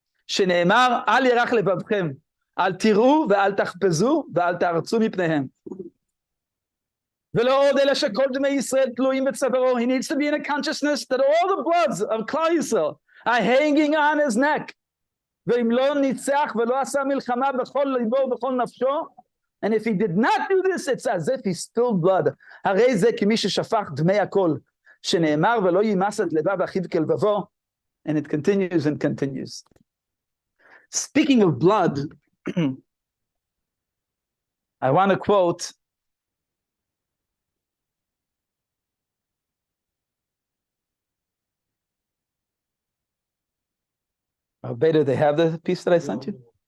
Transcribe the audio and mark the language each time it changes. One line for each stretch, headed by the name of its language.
Hebrew: שנאמר, אל ירך לבבכם, אל תראו ואל תחפזו ואל תרצו מפניהם. ולא עוד אלא שכל דמי ישראל תלויים בצווארו.
English: He needs to be in a consciousness that all the bloods of Klal Yisrael are hanging on his neck.
Hebrew: ואם לא ניצח ולא עשה מלחמה בכל ליבו ובכל נפשו,
English: and if he did not do this, it's as if he spilled blood.
Hebrew: הרי זה כמי ששפך דמי הכל, שנאמר ולא יימס את לבב אחיו כלבבו,
English: and it continues and continues. Speaking of blood, I want to quote Beta, they have the piece that I sent you?